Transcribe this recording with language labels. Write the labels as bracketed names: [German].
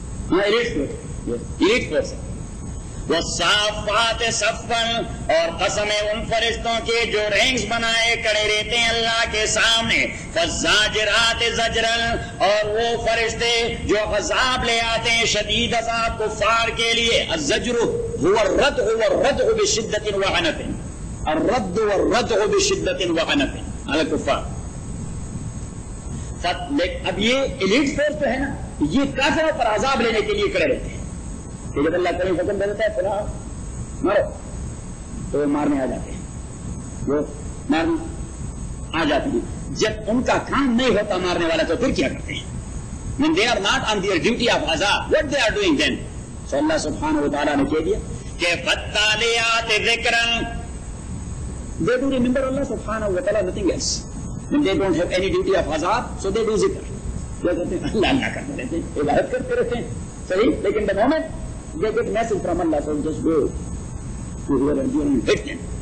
[Urdu] ہاں, ایریٹ فورس. [Arabic] والصافات صفاً, [Urdu] اور قسم ہے ان فرشتوں کے جو رینکس بنائے کڑے رہتے ہیں اللہ کے سامنے. [Arabic] فالزاجرات زجراً, [Urdu] اور وہ فرشتے جو عذاب لے آتے ہیں شدید عذاب کفار کے لیے. [Arabic] الزجر هو الردع والردع بشدة وعنف, الرد والردع بشدة وعنف على الكفار. [Urdu] اب یہ ایلیٹ فورس تو ہے نا, یہ کافروں پر عذاب لینے کے لیے کڑے رہتے ہیں. جب اللہ کریم حکم دے دیتا ہے فلاں مرو, تو وہ مارنے آ جاتے ہیں, وہ مارنے آ جاتے ہیں. جب ان کا کام نہیں ہوتا مارنے والا, تو پھر کیا کرتے ہیں؟ [English] When they are not on their duty of azab, what they are doing then? [Urdu] So اللہ سبحانہ وتعالیٰ نے کہہ دیا [Arabic] کہ فالتالیات ذکرن, [English] they do remember اللہ سبحانہ وتعالیٰ, nothing else. When they don't have any duty of azab, so they do ذکر. [Urdu] کیا کرتے ہیں؟ اللہ اللہ کرتے رہتے ہیں, عبادت کرتے رہتے ہیں. صحیح, لیکن [English] the moment they get message from Allah, so just go to whoever and you hit them.